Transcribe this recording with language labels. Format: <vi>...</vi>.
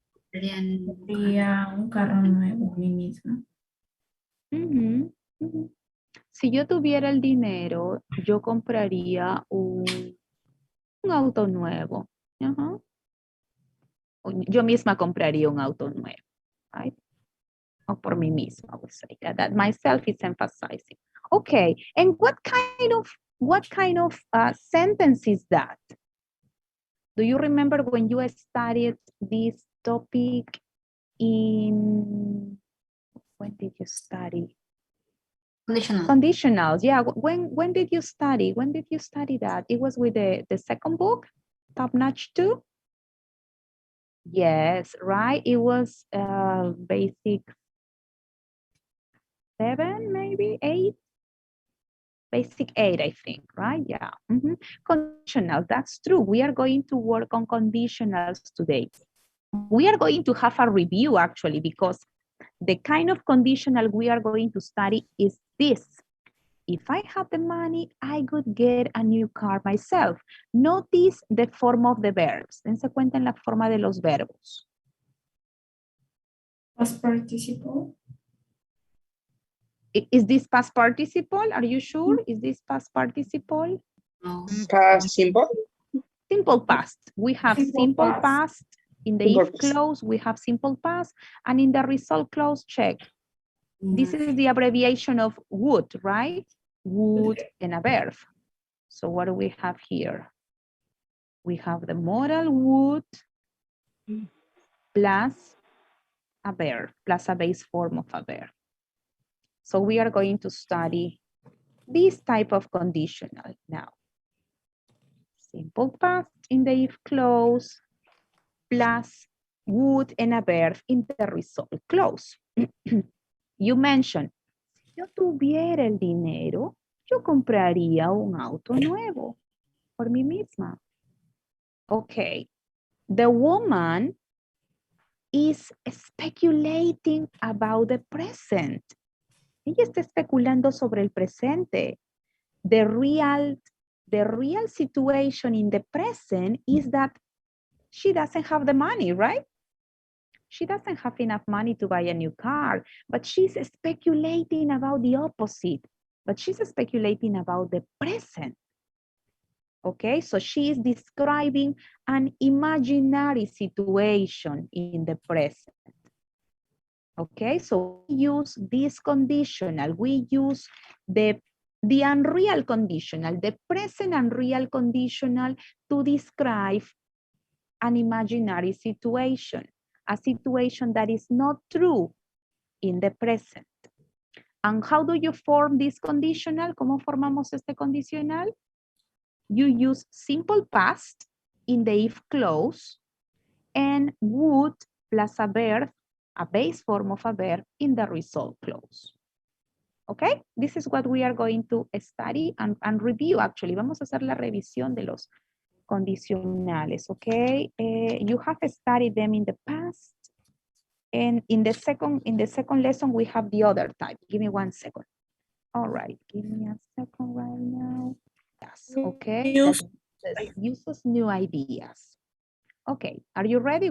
<es>Sería un carro nuevo, mí misma. Si yo tuviera el dinero, yo compraría un auto nuevo. Yo misma compraría un auto nuevo.</es> <en>Right? Or</en> <es>por mí misma,</es> <en>I would say that myself is emphasizing. Okay, and what kind of sentence is that? Do you remember when you studied this topic in, when did you study? Conditionals, yeah. When did you study? When did you study that? It was with the second book, Top Notch 2? Yes, right. It was basic 7, maybe 8. Basic 8, I think, right? Yeah. Conditional, that's true. We are going to work on conditionals today. We are going to have a review actually, because the kind of conditional we are going to study is this. If I have the money, I could get a new car myself. Notice the form of the verbs.</en> <es>Dense cuenta en la forma de los verbos.</es> <en>Past participle. Is this past participle? Are you sure? Is this past participle? Past simple. Simple past. We have simple past. In the if clause, we have simple past. And in the result clause, check. This is the abbreviation of would, right? Would and a verb. So what do we have here? We have the modal would plus a verb, plus a base form of a verb. So we are going to study this type of conditional now. Simple past in the if clause plus would and a verb in the result clause. You mentioned,</en> <es>si yo tuviera el dinero, yo compraría un auto nuevo por mí misma.</es> <en>Okay. The woman is speculating about the present.</en> <es>Ella está especulando sobre el presente.</es> <en>The real situation in the present is that she doesn't have the money, right? She doesn't have enough money to buy a new car, but she's speculating about the opposite. But she's speculating about the present. Okay, so she is describing an imaginary situation in the present. Okay, so we use this conditional. We use the unreal conditional, the present unreal conditional to describe an imaginary situation, a situation that is not true in the present. And how do you form this conditional?</en> <es>¿Cómo formamos este condicional?</es> <en>You use simple past in the if clause and would plus a verb, a base form of a verb in the result clause. Okay, this is what we are going to study and review actually.</en> <es>Vamos a hacer la revisión de los condicionales, okay?</es> <en>You have studied them in the past. And in the second lesson, we have the other type. Give me 1 second. All right, give me a second right now. Yes, okay. Uses new ideas. Okay, are you ready?</en>